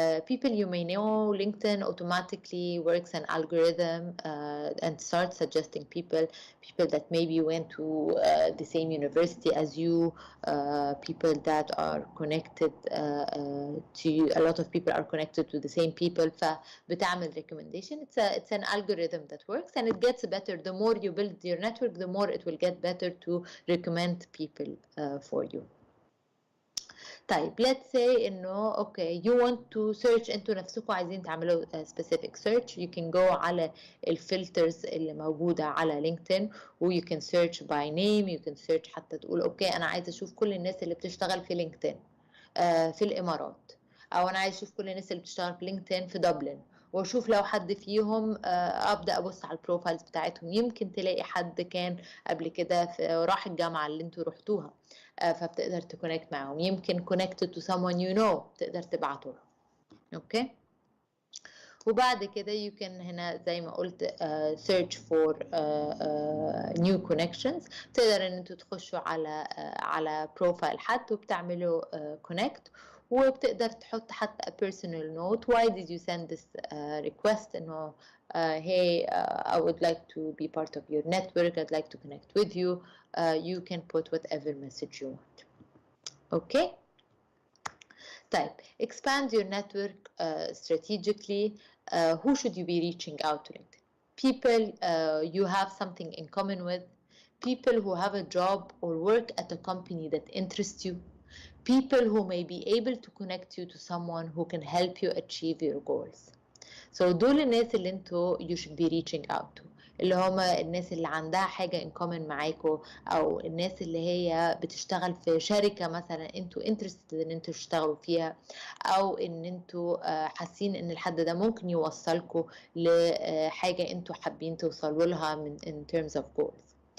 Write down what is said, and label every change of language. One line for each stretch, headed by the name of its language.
English: People you may know, LinkedIn automatically works an algorithm and starts suggesting people that maybe went to the same university as you, people that are connected to you. A lot of people are connected to the same people,
Arabic: فبتعمل
English: recommendation. It's an algorithm that works, and it gets better. The more you build your network, the more it will get better to recommend people for you.
Arabic: طيب
English: let's say
Arabic: انه
English: okay you want to search،
Arabic: انتوا نفسكم عايزين تعملوا
English: specific search، you can go
Arabic: على الفلترز اللي موجودة على لينكدين و
English: you can search by name، you can search
Arabic: حتى تقول okay أنا عايزة أشوف كل الناس اللي بتشتغل في لينكدين في الإمارات، أو أنا عايزة أشوف كل الناس اللي بتشتغل في لينكدين في دبلن، واشوف لو حد فيهم ابدا ابص على البروفايلز بتاعتهم، يمكن تلاقي حد كان قبل كده راح الجامعه اللي انتوا رحتوها فبتقدر تكونكت معاهم، يمكن
English: connected to someone you know
Arabic: تقدر تبعته له. اوكي، وبعد كده
English: you can
Arabic: هنا زي ما قلت
English: search for new connections.
Arabic: تقدر ان انتوا تخشوا على بروفايل حد وبتعملوا connect، وبتقدر تحط حتى
English: a personal note. Why did you send this request؟
Arabic: إنه
English: hey I would like to be part of your network, I'd like to connect with you. You can put whatever message you want. Okay.
Arabic: طيب
English: expand your network strategically. Who should you be reaching out to? People you have something in common with, people who have a job or work at a company that interests you, people who may be able to connect you to someone who can help you achieve your goals.
Arabic: So دول الناس اللي انتوا
English: you should be reaching out to،
Arabic: اللي هما الناس اللي عندها حاجة
English: in common
Arabic: معاكوا، أو الناس اللي هي بتشتغل في شركة مثلا انتوا interested ان انتوا تشتغلوا فيها، أو ان انتوا حاسين ان الحد ده ممكن يوصلكوا لحاجة انتوا حابين توصلوا لها من
English: in terms of goals.